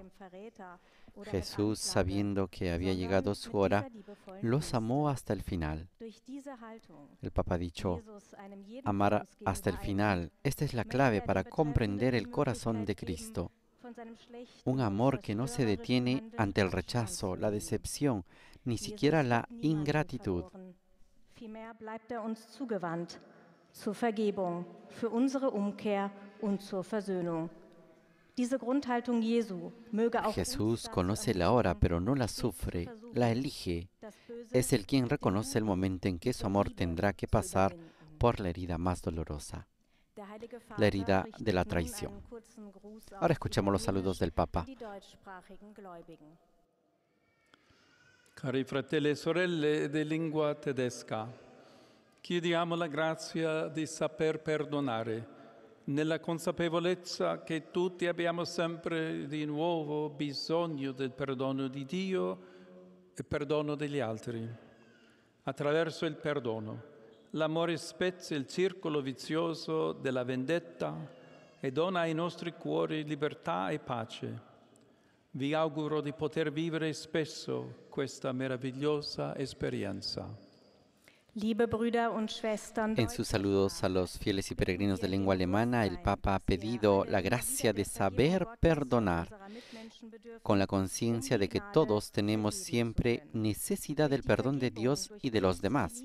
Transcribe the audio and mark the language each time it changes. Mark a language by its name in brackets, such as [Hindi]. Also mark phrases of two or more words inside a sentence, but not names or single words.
[Spanish] Jesús, sabiendo que había llegado su hora, los amó hasta el final. El Papa ha dicho, amar hasta el final. Esta es la clave para comprender el corazón de Cristo. Un amor que no se detiene ante el rechazo, la decepción, ni siquiera la ingratitud. [German] Vielmehr bleibt uns zugewandt, zur Vergebung, für unsere Umkehr und zur Versöhnung. [Spanish] Jesús conoce la hora, pero no la sufre, la elige. Es el quien reconoce el momento en que su amor tendrá que pasar por la herida más dolorosa, la herida de la traición. Ahora escuchamos los saludos del Papa. [Italian] Cari fratelli e sorelle di lingua tedesca, chiediamo la grazia di saper perdonare, nella consapevolezza che tutti abbiamo sempre di nuovo bisogno del perdono di Dio e perdono degli altri. Attraverso il perdono, l'amore spezza il circolo vizioso della vendetta e dona ai nostri cuori libertà e pace. Vi auguro di poter vivere spesso questa meravigliosa esperienza. [Spanish] En sus saludos a los fieles y peregrinos de lengua alemana, el Papa ha pedido la gracia de saber perdonar, con la conciencia de que todos tenemos siempre necesidad del perdón de Dios y de los demás.